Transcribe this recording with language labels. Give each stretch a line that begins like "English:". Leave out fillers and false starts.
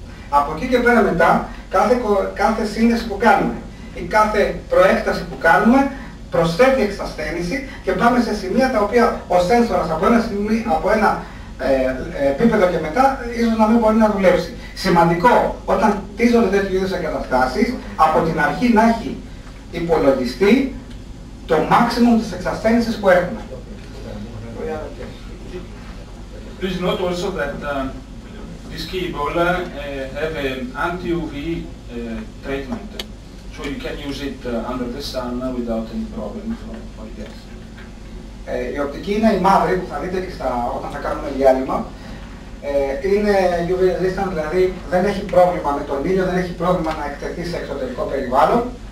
Greek: Από εκεί και πέρα μετά, κάθε σύνδεση που κάνουμε ή κάθε προέκταση που κάνουμε προσθέτει εξασθένηση και πάμε σε σημεία τα οποία ο sensor από ένα επίπεδο και μετά ίσως να μην μπορεί να δουλέψει. Σημαντικό, όταν χτίζονται τέτοιου είδους εγκαταστάσεις, από την αρχή να έχει υπολογιστεί το maximum της εξασθένησης που έχουμε.
English: Please note also that this cable have an anti-UV treatment, so you can use it under the sun without any problem for gas.
Greek: Η οπτική είναι η μαύρη που θα δείτε και όταν θα κάνουμε διάλειμμα. Είναι UV resistant, δηλαδή δεν έχει πρόβλημα με τον ήλιο, δεν έχει πρόβλημα να εκτεθεί σε εξωτερικό περιβάλλον.